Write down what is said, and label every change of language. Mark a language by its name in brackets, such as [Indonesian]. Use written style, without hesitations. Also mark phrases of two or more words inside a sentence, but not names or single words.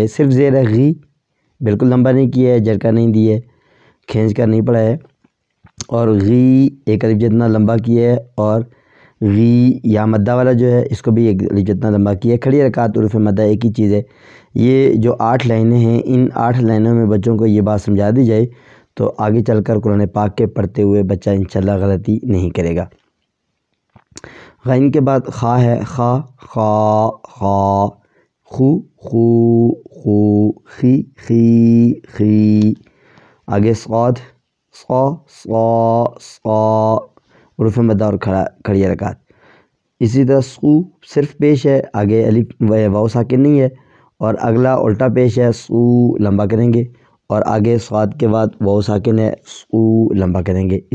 [Urdu] صرف زیر ہے غی، بالکل لمبا نہیں کیا ہے، جھٹکا نہیں دی ہے، کھینچ کر نہیں پڑھا ہے، اور غی ایک الف جتنا لمبا کیا ہے، اور غی یا مدہ والا جو ہے اس کو بھی ایک الف جتنا لمبا کیا ہے۔ کھڑی حرکات حروف مدہ ایک ہی چیز ہے۔ یہ جو 8 لائنیں ہیں، ان 8 لائنوں میں بچوں کو یہ بات سمجھا دی جائے تو آگے چل کر قرآن پاک کے پڑھتے ہوئے بچہ انشاءاللہ غلطی نہیں کرے گا۔ غین کے بعد خا ہے، خا خا خا، خو خو خو، خی خی خی۔ آگے صاد، صا صا صا، حروف مدہ اور کھڑی حرکات۔ اسی طرح سو صرف پیش ہے، آگے الف واو ساکن نہیں ہے، اور اگلا الٹا پیش ہے، سو لمبا کریں گے، اور آگے صاد کے بعد واو ساکن ہے، سو لمبا کریں گے۔